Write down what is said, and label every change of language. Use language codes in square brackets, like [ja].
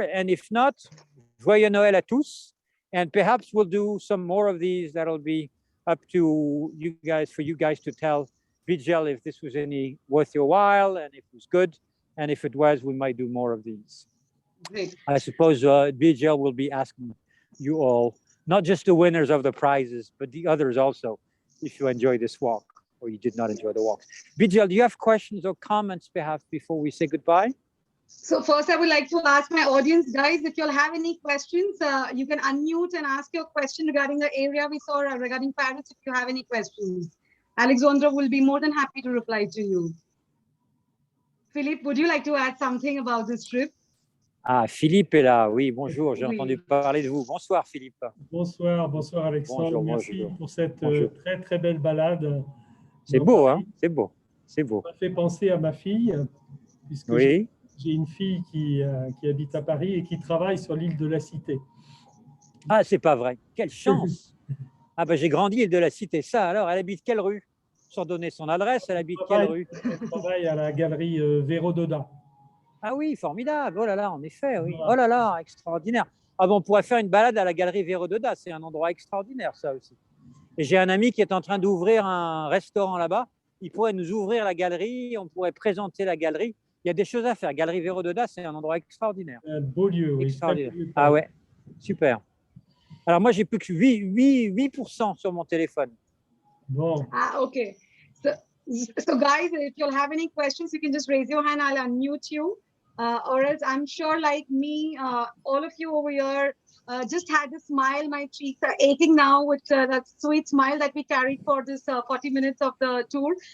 [en] And if not, [fr] Joyeux Noël à tous. [en] And perhaps we'll do some more of these. That'll be up to you guys, for you guys to tell Viejo if this was any worth your while and if it was good. And if it was, we might do more of these. Great. I suppose Viejo will be asking you all, not just the winners of the prizes, but the others also, if you enjoy this walk or you did not enjoy the walk. Viejo, do you have questions or comments perhaps before we say goodbye? So first, I would like to ask my audience, guys, if you'll have any questions, you can unmute and ask your question regarding the area we saw, regarding Paris, if you have any questions. Alexandra will be more than happy to reply to you. Philippe, would you like to add something about this trip? [fr] Ah, Philippe est là. Oui, bonjour. J'ai entendu parler de vous. Bonsoir, Philippe. Bonsoir, bonsoir Alexandre. Merci pour cette très très belle balade. C'est beau, hein? C'est beau. C'est beau. Ça m'a fait penser à ma fille, puisque oui. J'ai une fille qui habite à Paris et qui travaille sur l'île de la Cité. Ah, c'est pas vrai. Quelle chance. Ah ben j'ai grandi l'île de la Cité. Ça, alors, elle habite quelle rue? Sans donner son adresse, elle habite quelle rue? Elle travaille à la galerie Viejo. Ah oui, formidable. Oh là là, en effet, oui. Oh là là, extraordinaire. Ah bon, on pourrait faire une balade à la galerie Viejo. C'est un endroit extraordinaire, ça aussi. Et j'ai un ami qui est en train d'ouvrir un restaurant là-bas. Il pourrait nous ouvrir la galerie, on pourrait présenter la galerie. Il y a des choses à faire. Galerie Viejo, c'est un endroit extraordinaire. Un beau lieu, oui. Extraordinaire. Ah ouais, super. Alors moi, j'ai plus que 8% sur mon téléphone. Bon. [en] Ah, okay. So guys, if you'll have any questions, you can just raise your hand. I'll unmute you. Or else I'm sure like me, all of you over here just had a smile. My cheeks are aching now with that sweet smile that we carried for this 40 minutes of the tour.